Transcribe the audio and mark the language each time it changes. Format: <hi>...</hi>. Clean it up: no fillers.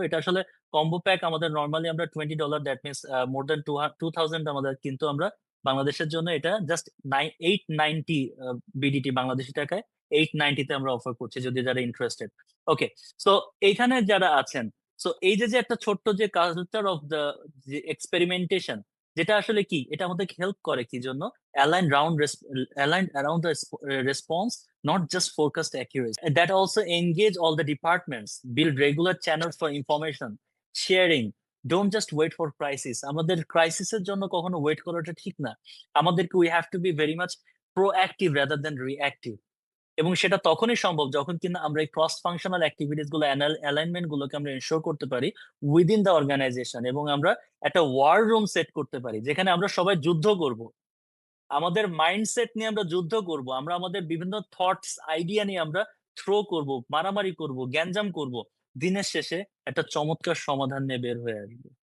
<bn>এটা আসলে combo pack আমাদের নরমালি আমরা $20,</bn> <en>that means more than</en> <bn>2000 আমাদের, কিন্তু আমরা বাংলাদেশের জন্য এটা জাস্ট 890 বিডিটি বাংলাদেশি টাকায় 890 তে আমরা অফার করছি, যদি যারা ইন্টারেস্টেড। ওকে, সো এইখানে যারা আছেন, সো এই যে একটা ছোট্ট যে কালচার অফ দ্য যে এক্সপেরিমেন্টেশন, যেটা আসলে কি, এটা আমাদেরকে হেল্প করে কি জন্য?</bn> <en>aligned around the response, not just forecast accuracy. That also engage all the departments, build regular channels for information sharing. Don't just wait for crisis.</en> <bn>আমাদের ক্রাইসিসের জন্য কখনো ওয়েট করাটা ঠিক না।</bn> <en>আমাদেরকে we have to be very much proactive rather than reactive.</en> <bn>এবং সেটা তখনই সম্ভব যখন কিনা আমরা এই ক্রস ফাংশনাল অ্যাক্টিভিটিস গুলো, অ্যালাইনমেন্ট গুলোকে আমরা এনশোর করতে পারি</bn> <en>within the organization,</en> <bn>এবং আমরা একটা ওয়ার রুম সেট করতে পারি যেখানে আমরা সবাই যুদ্ধ করব। আমাদের মাইন্ডসেট নিয়ে আমরা যুদ্ধ করব, আমরা আমাদের বিভিন্ন থটস আইডিয়া নিয়ে আমরা থ্রো করব, মারামারি করব, গ্যাঞ্জাম করব, দিনের শেষে একটা চমৎকার সমাধান নিয়ে বের হয়ে আসবে।</bn>